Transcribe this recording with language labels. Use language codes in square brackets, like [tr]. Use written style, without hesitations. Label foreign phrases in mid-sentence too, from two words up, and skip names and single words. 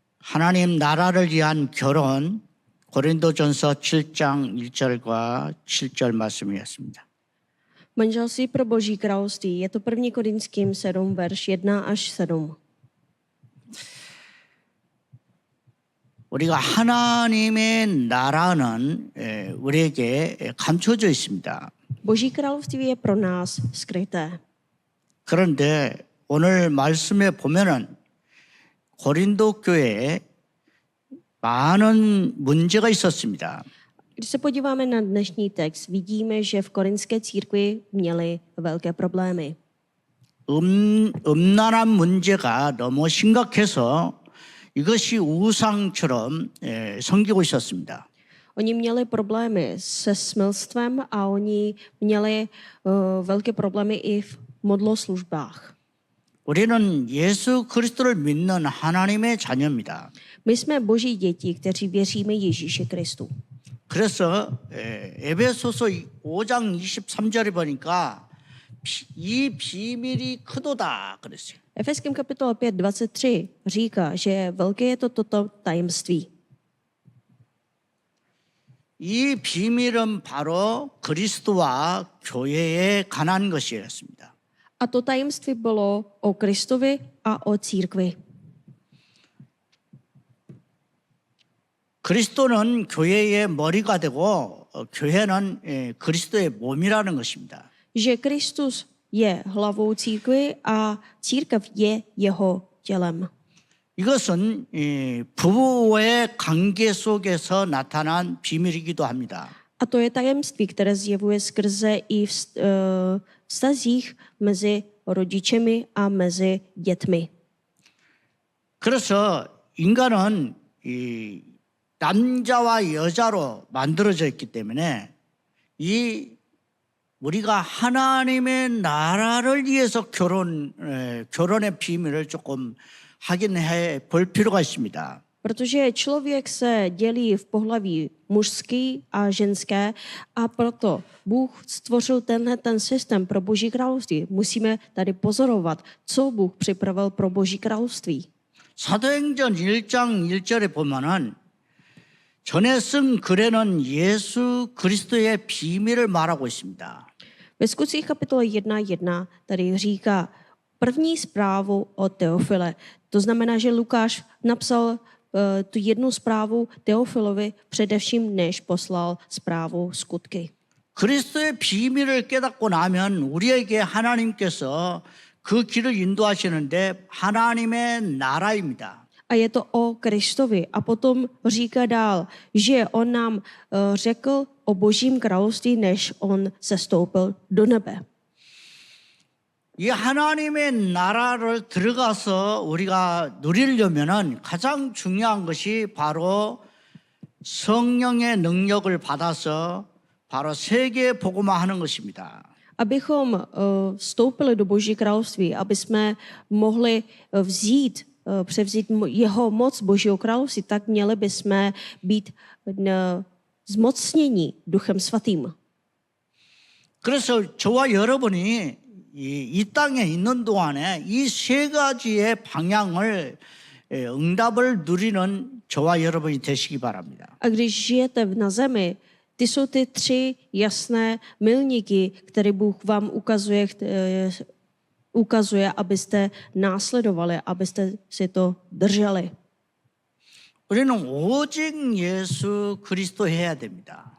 [ko] 하나님 나라를 위한 결혼 고린도전서 7장 1절과 7절 말씀이었습니다. [cs] Manželství pro Boží království je to 1. Korinským 7, verš 1 až 7. [ko] 우리가 하나님의 나라는 우리에게 감춰져 있습니다. [cs] Boží království je pro nás skryté. [ko] 그런데 오늘 말씀에 보면은 고린도 교회에 많은 문제가 있었습니다. [cs] Když se podíváme na dnešní text, vidíme, že v korinské církvi měli velké problémy. [ko] 음란한 문제가 너무 심각해서 이것이 우상처럼 섬기고 있었습니다. [cs] Oni měli problémy se smilstvem a oni měli velké problémy i v modloslužbách. [ko] 우리는 예수 그리스도를 믿는 하나님의 자녀입니다. [cs] My jsme Boží děti, kteří věříme Ježíši Kristu. [ko] 그래서 에베소서 5장 23절에 보니까 이 비밀이 크도다 그랬어요. [cs] Efeským kapitola 5:23 říká, že velké je toto tajemství. [ko] 이 비밀은 바로 그리스도와 교회에 관한 것이었습니다. [cs] A to tajemství bylo o Kristovi a o církvi. [ko] 그리스도는 교회의 머리가 되고 교회는 그리스도의 몸이라는 것입니다. [cs] Že Kristus je hlavou církvi a církev je jeho tělem. [ko] 이것은 부부의 관계 속에서 나타난 비밀이기도 합니다. [cs] A to je tajemství, které zjevuje skrze i vztazích mezi rodičemi a mezi dětmi. [ko] 그래서 인간은 남자와 여자로 만들어져 있기 때문에 우리가 하나님의 나라를 위해서 결혼의 비밀을 조금 확인해 볼 필요가 있습니다. [cs] Protože člověk se dělí v pohlaví mužský a ženské a proto Bůh stvořil ten systém pro Boží království. Musíme tady pozorovat, co Bůh připravil pro Boží království. [ko] 사도행전 1장 1절에 보면은 전에 쓴 글에는 예수 그리스도의 비밀을 말하고 있습니다. [cs] Ve Skutcích kapitole 1:1 tady říká první zprávu o Teofile. To znamená, že Lukáš napsal tu jednu zprávu Teofilovi především, než poslal zprávu Skutky. [ko] 그리스도의 비밀을 깨닫고 나면 우리에게 하나님께서 그 길을 인도하시는데 하나님의 나라입니다. [cs] A je to o Kristovi. A potom říká dál, že on nám řekl o Božím království, než on sestoupil do nebe. [ko] 이 하나님의 나라를 들어가서 우리가 누리려면은 가장 중요한 것이 바로 성령의 능력을 받아서 바로 세계 복음화하는 것입니다. [cs] Abychom vstoupili do Boží království, aby jsme mohli převzít jeho moc Božího království, tak měli bychom být zmocněni Duchem Svatým. [ko] 그래서 저와 여러분이 이 땅에 있는 동안에 이 세 가지의 방향을 응답을 누리는 저와 여러분이 되시기 바랍니다. [cs] A když žijete na zemi, ty jsou ty tři jasné milníky, které Bůh vám ukazuje, abyste následovali, abyste si to drželi. [ko] 우리는 오직 예수 그리스도 해야 됩니다.